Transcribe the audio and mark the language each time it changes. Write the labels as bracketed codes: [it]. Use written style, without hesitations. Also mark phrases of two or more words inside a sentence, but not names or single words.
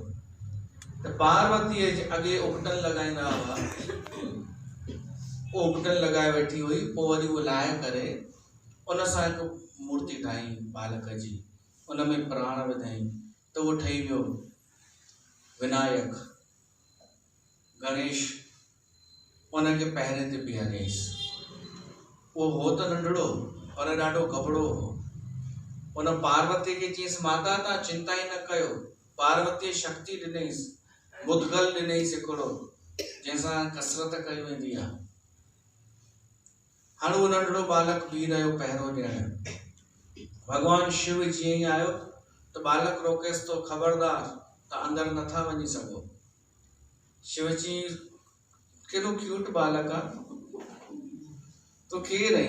[sd] त पार्वतीअ जे अॻे उबटन लॻाईंदा हुआ, उहो उबटन लॻाए वेठी हुई, पोइ वरी उहो लाहे करे उन सां हिकु मूर्ति ठाही बालक जी, उन में प्राण विधाई त उहो ठही वियो विनायक गणेश। उनखे पहिरें ते बीहारियईंसि। उहो हो त नंढड़ो पर ॾाढो गबड़ो हो। उन पार्वती खे चयईंसि, माता तव्हां चिंता ई न कयो। पार्वती शक्ति ॾिनईंसि, मुदगल ॾिनईंसि हिकिड़ो, जंहिंसां कसरत कई वेंदी आहे। हाणे उहो नंढड़ो बालक बीह रहियो पहिरो ॾियण। भगवान शिव जीअं ई आयो त बालक रोकेसि तो, ख़बरदार तव्हां अंदर नथा वञी सघो। शिव जी केॾो क्यूट बालक आहे, तो केरु आहीं?